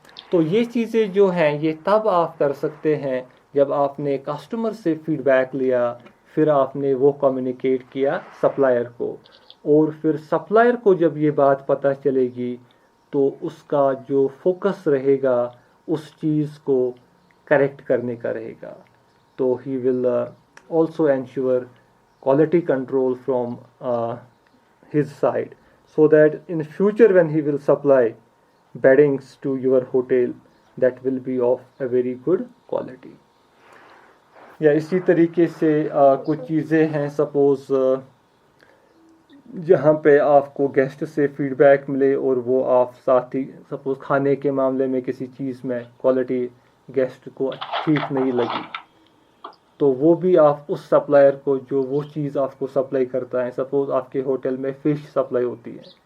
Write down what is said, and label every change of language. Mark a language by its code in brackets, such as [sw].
[ur] تو یہ چیزیں جو ہیں یہ تب آپ کر سکتے ہیں جب آپ نے کسٹمر سے فیڈ بیک لیا, پھر آپ نے وہ کمیونیکیٹ کیا سپلائر کو, اور پھر سپلائر کو جب یہ بات پتہ چلے گی تو اس کا جو فوکس رہے گا اس چیز کو کریکٹ کرنے کا رہے گا. [en] تو he will also ensure quality control from his side, so that in future when he will supply beddings to your hotel, that will be of a very good quality. [ur] یا اسی طریقے سے کچھ چیزیں ہیں, سپوز جہاں پہ آپ کو گیسٹ سے فیڈ بیک ملے اور وہ آپ ساتھ ہی, سپوز کھانے کے معاملے میں کسی چیز میں کوالٹی گیسٹ کو ٹھیک نہیں لگی, تو وہ بھی آپ اس سپلائر کو جو وہ چیز آپ کو سپلائی کرتا ہے, سپوز آپ کے ہوٹل میں فش سپلائی ہوتی ہے,